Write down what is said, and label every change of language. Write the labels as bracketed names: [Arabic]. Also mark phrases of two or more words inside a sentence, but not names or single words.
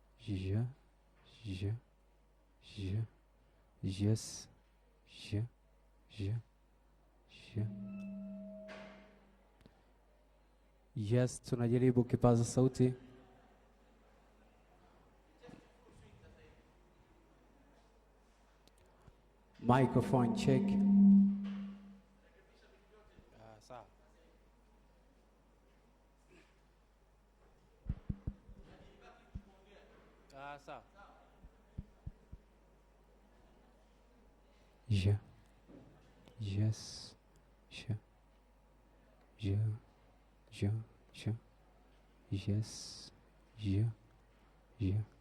[Swahili] je, je, je, yes, je, je, je. Yes, tunajaribu kipaza sauti. [English] Microphone check. [Swahili] Sawa. Sawa. Je, yes, je, je, je, je, yes, je, je.